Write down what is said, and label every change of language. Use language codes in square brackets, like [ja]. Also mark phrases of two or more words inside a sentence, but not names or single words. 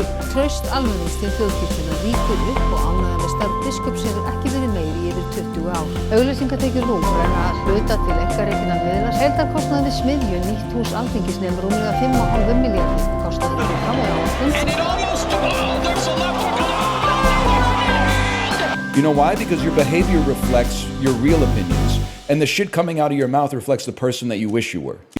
[is] Traust almennings til þjóðkirkjunnar rýkur upp og ánægja með starf biskups hefur ekki verið meiri í yfir 20 ár. Auglýsingatekjur RÚV renna að hluta til einkarekinna miðla. Heildarkostnaður við smiðju nýtt hús Alþingis nemur rúmlega 5,5 milljarðar. Kostnaður við framleiðaráætlun. [en] You know why? Because your behavior reflects your real opinions, and the shit coming out of your mouth reflects the person that you wish you were.